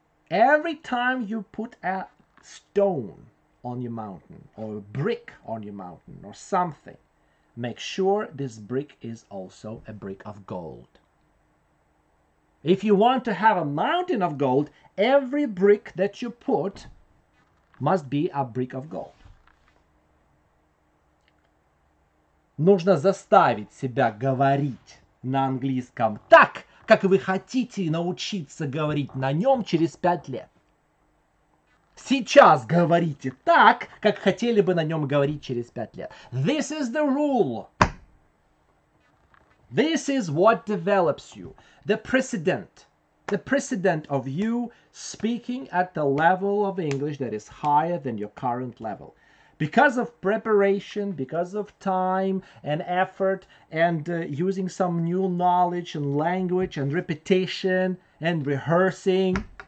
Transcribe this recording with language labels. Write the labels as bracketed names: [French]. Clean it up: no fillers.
[English] Every time you put a stone on your mountain, or a brick on your mountain, or something, make sure this brick is also a brick of gold. If you want to have a mountain of gold, every brick that you put must be a brick of gold. [Russian] Нужно заставить себя говорить на английском так, как вы хотите научиться говорить на нем через 5 лет. Сейчас говорите так, как хотели бы на нем говорить через 5 лет. [English] This is the rule. This is what develops you. The precedent of you speaking at the level of English that is higher than your current level. Because of preparation, because of time and effort, and using some new knowledge and language and repetition and rehearsing.